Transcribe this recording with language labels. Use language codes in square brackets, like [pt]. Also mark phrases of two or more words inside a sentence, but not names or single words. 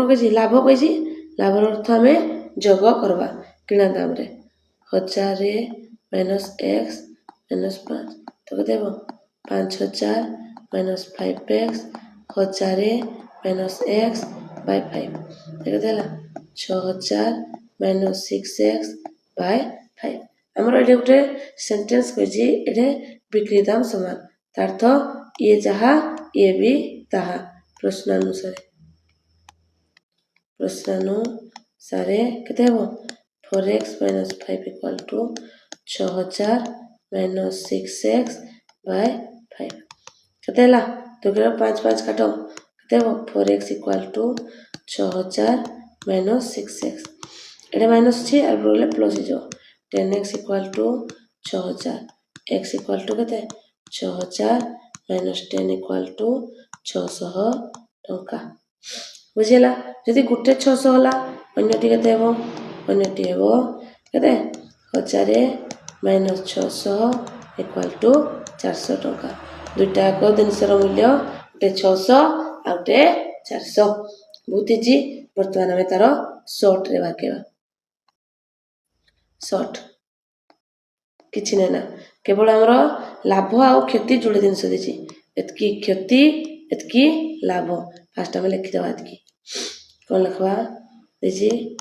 [or] କହିଛି ଲାଭ କହିଛି ଲାଭର ଅର୍ଥ ଆମେ ଯୋଗ କରିବା କିଣା ଦାମରେ 1000 - x - 5 ତ କେତେ ହେବ 5000 - 5x 1000 - x/5 କେତେ ହେଲା 6000 - 6x/5 ଆମର ଏଠି ଗୋଟେ ସେଣ୍ଟେନ୍ସ କହିଛି ଏଠି ବିକ୍ରି ଦାମ ସମାନ ତା ଅର୍ଥ ଇଏ ଯାହା ଇଏ ବି ତାହା ପ୍ରଶ୍ନ ଅନୁସାରେ ପ୍ରଶ୍ନାନୁସାରେ କେତେ ହେବ [en] 4x minus 5 equal to 6000 minus 6x by 5 [or] କେତେ ହେଲା 2 5 5 କାଟ କେତେ ହେବ [en] 4x equal to 6000 minus 6x [or] ଏଟା ମାଇନସ୍ ଅଛି ଆଉ ରହିଲେ ପ୍ଲସ୍ ହେଇଯିବ 10x [en] equal to 6000 x equal to [or] କେତେ [en] 6000 minus 10 equal to 600 [or] ଟଙ୍କା ବୁଝିଲା ଯଦି ଗୋଟେ 600 ହେଲା ଅନ୍ୟଟି କେତେ ହେବ ଅନ୍ୟଟି ହେବ କେତେ [en] 1000 minus 600 equal to 400 [or] ଟଙ୍କା ଦୁଇଟା ଏକ ଜିନିଷର ମୂଲ୍ୟ ଗୋଟେ 600 ଆଉ ଗୋଟେ 400 ବହୁତ ଇଜି ବର୍ତ୍ତମାନ ଆମେ ତାର ସର୍ଟରେ ବାହାରିବା ସର୍ଟ କିଛି ନାହିଁ ନା କେବଳ ଆମର ଲାଭ ଆଉ କ୍ଷତି ଯୋଡ଼େ ଜିନିଷ ଦେଇଛି ଏତିକି କ୍ଷତି ଏତିକି ଲାଭ ଫାଷ୍ଟ ଆମେ ଲେଖିଦେବା ଏତିକି କ'ଣ ଲେଖିବା ଦେଇଛି